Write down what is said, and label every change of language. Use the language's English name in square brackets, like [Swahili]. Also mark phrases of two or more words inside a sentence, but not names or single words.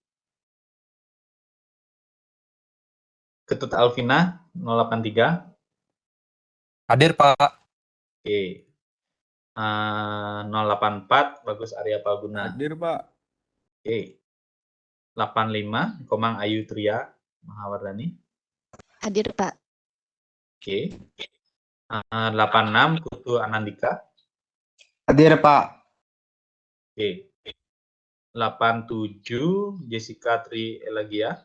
[Indonesian] Ketut Alvina 083. Hadir, Pak. Oke. 084 Bagus Arya Palguna. Hadir, Pak. Oke. 85 Komang Ayu Tria Mahawardhani. Hadir, Pak. Oke. 86 Putu Anandika. Hadir, Pak. Oke. 87 Jessica Tri Elagia.